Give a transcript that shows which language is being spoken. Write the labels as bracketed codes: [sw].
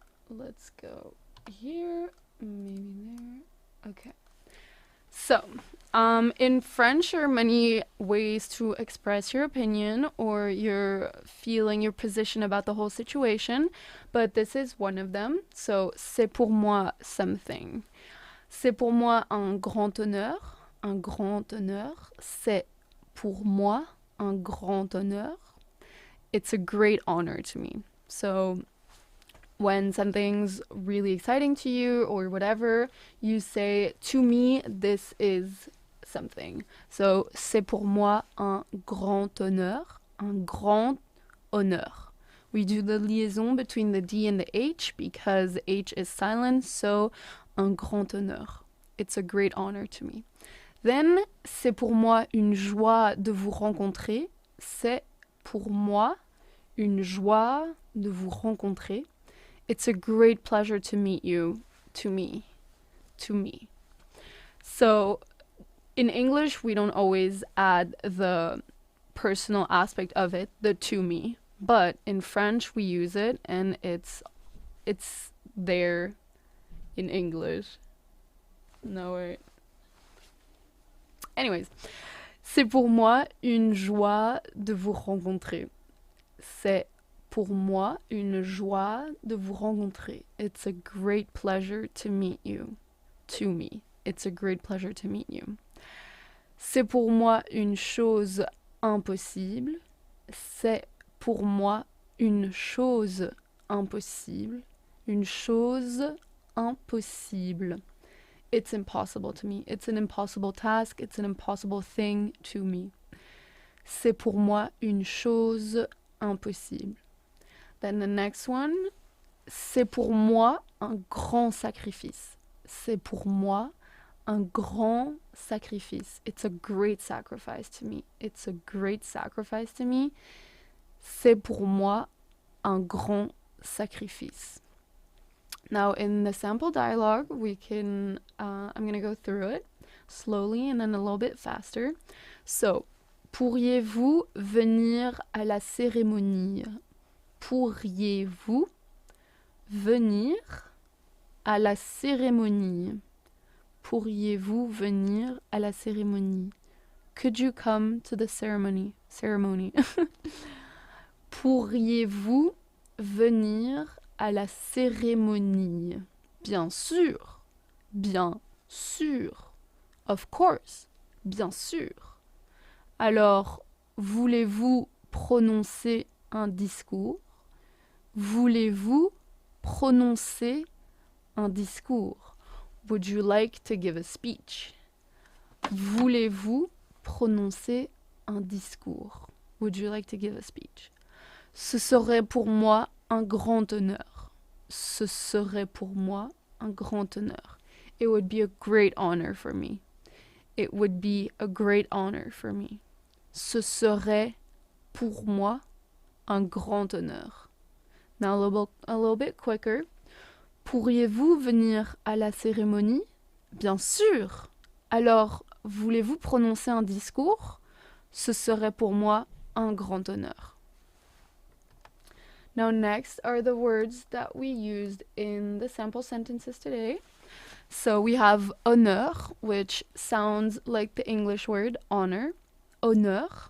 [en] Let's go here, maybe there. Okay. So, in French, there are many ways to express your opinion or your feeling, your position about the whole situation, but this is one of them. [fr] So, c'est pour moi something. C'est pour moi un grand honneur. Un grand honneur. C'est pour moi un grand honneur. [en] It's a great honor to me. So, when something's really exciting to you or whatever, you say, to me, this is something. [fr] So, c'est pour moi un grand honneur. Un grand honneur. [en] We do the liaison between the D and the H because H is silent, so [fr] un grand honneur. [en] It's a great honor to me. [fr] Then, c'est pour moi une joie de vous rencontrer. C'est pour moi une joie de vous rencontrer. [en] It's a great pleasure to meet you, to me. So, in English, we don't always add the personal aspect of it, the to me. But in French, we use it, and it's there in English. No, wait. [fr] Anyways, c'est pour moi une joie de vous rencontrer. C'est pour moi une joie de vous rencontrer. [en] It's a great pleasure to meet you. To me. It's a great pleasure to meet you. [fr] C'est pour moi une chose impossible. C'est pour moi une chose impossible. Une chose impossible. [en] It's impossible to me. It's an impossible task. It's an impossible thing to me. [fr] C'est pour moi une chose impossible. [en] Then the next one, [fr] c'est pour moi un grand sacrifice. C'est pour moi un grand sacrifice. [en] It's a great sacrifice to me. It's a great sacrifice to me. [fr] C'est pour moi un grand sacrifice. [en] Now in the sample dialogue, we can, I'm going to go through it slowly and then a little bit faster. [fr] So, pourriez-vous venir à la cérémonie? Pourriez-vous venir à la cérémonie? Pourriez-vous venir à la cérémonie? [en] Could you come to the ceremony? [fr] Pourriez-vous venir à la cérémonie? Bien sûr. Bien sûr. [en] Of course. [fr] Bien sûr. Alors, voulez-vous prononcer un discours? Voulez-vous prononcer un discours? [en] Would you like to give a speech? [fr] Voulez-vous prononcer un discours? [en] Would you like to give a speech? [fr] Ce serait pour moi un grand honneur. Ce serait pour moi un grand honneur. [en] It would be a great honor for me. It would be a great honor for me. [fr] Ce serait pour moi un grand honneur. [en] Now a little bit quicker. [fr] Pourriez-vous venir à la cérémonie? Bien sûr. Alors, voulez-vous prononcer un discours? Ce serait pour moi un grand honneur. [en] Now next are the words that we used in the sample sentences today. So we have honneur, which sounds like the English word honor. Honneur.